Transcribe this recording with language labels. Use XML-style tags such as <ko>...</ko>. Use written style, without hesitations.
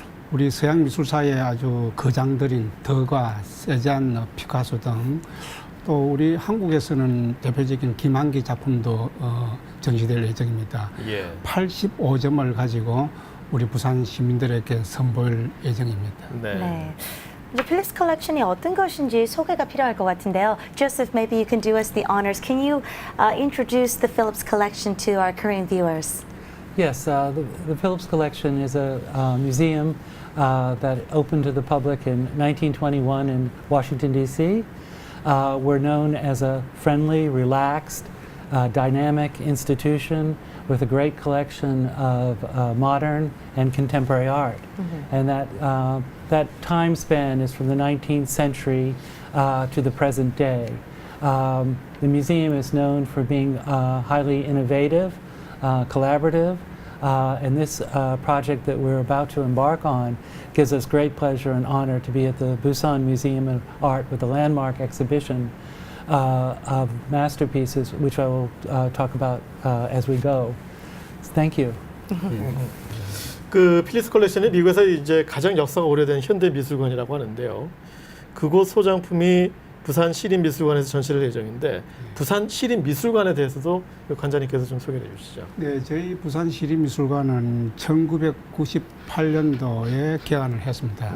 <ko>우리 서양 미술사의 아주 거장들인 더가, 세잔, 피카소 등 또 우리 한국에서는 대표적인 김한기 작품도 전시될 예정입니다. 예. 85점을 가지고 우리 부산 시민들에게 선보일 예정입니다. 네. 네. 이제 필립스 컬렉션이 어떤 것인지 소개가 필요할 것 같은데요.</ko> <en>Joseph, maybe you can do us the honors. Can you introduce the Phillips collection to our Korean viewers? Yes, the Phillips Collection is a museum that opened to the public in 1921 in Washington, D.C. We're known as a friendly, relaxed, dynamic institution with a great collection of modern and contemporary art. And that time span is from the 19th century to the present day. The museum is known for being highly innovative, collaborative, and this project that we're about to embark on gives us great pleasure and honor to be at the Busan Museum of Art with a landmark exhibition of masterpieces, which I will talk about as we go. Thank you.</en> <ko>그 필립스 컬렉션이 미국에서 이제 가장 역사가 오래된 현대 미술관이라고 하는데요. 그곳 소장품이 부산 시립미술관에서 전시를 예정인데 부산 시립미술관에 대해서도 관장님께서 좀 소개해 주시죠. 네, 저희 부산 시립미술관은 1998년도에 개관을 했습니다.</ko>